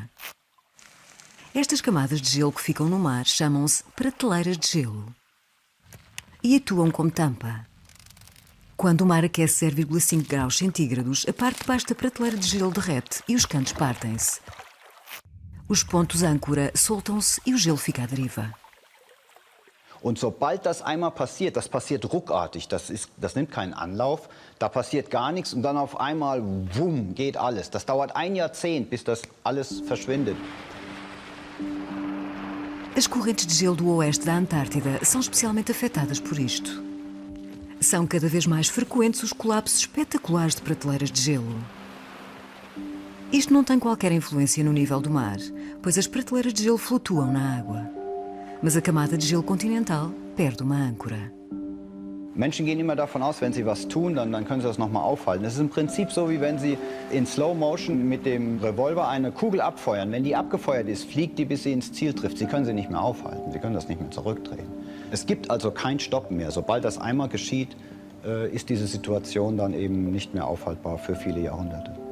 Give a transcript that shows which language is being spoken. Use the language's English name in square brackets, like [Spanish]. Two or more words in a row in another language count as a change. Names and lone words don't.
[Portuguese] Estas camadas de gelo que ficam no mar chamam-se prateleiras de gelo e atuam como tampa. Quando o mar aquece 0,5 graus centígrados, a parte de baixo da prateleira de gelo derrete e os cantos partem-se. Os pontos âncora soltam-se e o gelo fica à deriva. [German] Und sobald das einmal passiert, das passiert ruckartig, das nimmt keinen Anlauf, da passiert gar nichts und dann auf einmal, wumm, geht alles. Das dauert 1 Jahrzehnt, bis das alles verschwindet. [Portuguese] As correntes de gelo do oeste da Antártida são especialmente afetadas por isto. São cada vez mais frequentes os colapsos espetaculares de prateleiras de gelo. Isto não tem qualquer influência no nível do mar, pois as prateleiras de gelo flutuam na água. Mas a camada de gelo continental perde uma âncora. [German] Menschen gehen immer davon aus, wenn sie was tun, dann können sie das nochmal aufhalten. Das ist im Prinzip so, wie wenn sie in [English] Slow Motion [German] mit dem Revolver eine Kugel abfeuern. Wenn die abgefeuert ist, fliegt die, bis sie ins Ziel trifft. Sie können sie nicht mehr aufhalten, sie können das nicht mehr zurückdrehen. Es gibt also kein Stoppen mehr. Sobald das einmal geschieht, ist diese Situation dann eben nicht mehr aufhaltbar für viele Jahrhunderte.